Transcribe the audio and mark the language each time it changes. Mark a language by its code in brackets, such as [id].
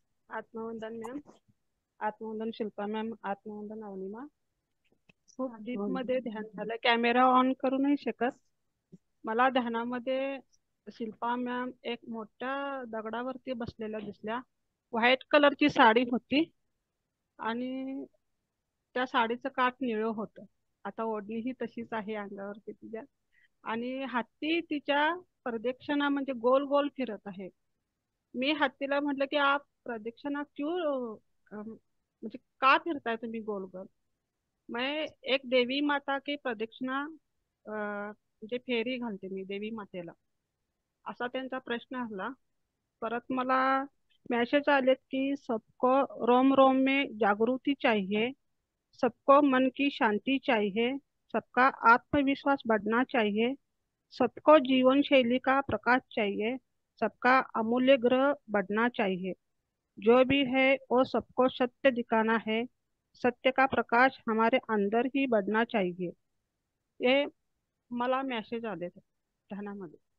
[mr] आत्मवंदन ma'am, आत्मवंदन Shilpa ma'am, आत्मवंदन अवनिमा। खूप deep मध्ये ध्यान झालं, कॅमेरा ऑन करू नाही शकत. मला ध्यानामध्ये शिल्पा मॅम एक मोठ्या दगडावरती बसलेल्या दिसल्या. व्हाईट कलरची साडी होती आणि त्या साडीचं काठ निळं होतं. आता ओढणी ही तशीच आहे अंगावरती तिच्या. आणि हत्ती तिच्या प्रदक्षिणा म्हणजे गोल गोल फिरत आहे. मी हत्तीला म्हटलं की [hi] आप प्रदक्षिणा क्यों [mr] म्हणजे का फिरताय तुम्ही गोल गोल. [hi] मैं एक देवी माता की प्रदक्षिणा [mr] म्हणजे फेरी घालते मी देवी मातेला, असा त्यांचा प्रश्न आला. परत मला मैसेज आलेत की [hi] सबको रोम रोम में जागृति चाहिए, सबको मन की शांति चाहिए, सबका आत्मविश्वास बढ़ना चाहिए, सबको जीवन शैली का प्रकाश चाहिए, सबका अमूल्य ग्रह बढ़ना चाहिए, जो भी है वो सबको सत्य दिखाना है, सत्य का प्रकाश हमारे अंदर ही बढ़ना चाहिए. ये [mr] मला मेसेज आले ध्यानामध्ये.